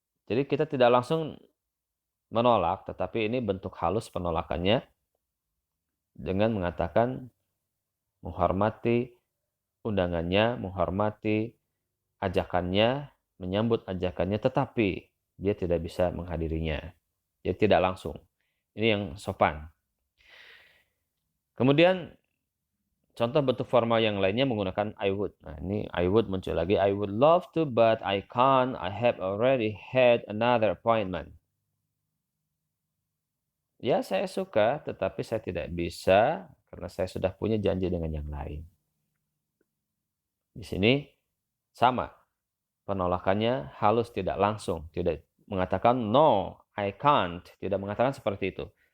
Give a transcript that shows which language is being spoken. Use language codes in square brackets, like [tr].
[id] Jadi kita tidak langsung menolak, tetapi ini bentuk halus penolakannya dengan mengatakan menghormati undangannya, menghormati ajakannya, menyambut ajakannya, tetapi dia tidak bisa menghadirinya. Dia tidak langsung. Ini yang sopan. Kemudian contoh bentuk formal yang lainnya menggunakan I would. Nah, ini I would muncul lagi. [en] I would love to, but I can't. I have already had another appointment. [id] Ya, saya suka, tetapi saya tidak bisa karena saya sudah punya janji dengan yang lain. Di sini sama. Penolakannya halus, tidak langsung. Tidak mengatakan [en] no, I can't. [id] Tidak mengatakan seperti itu.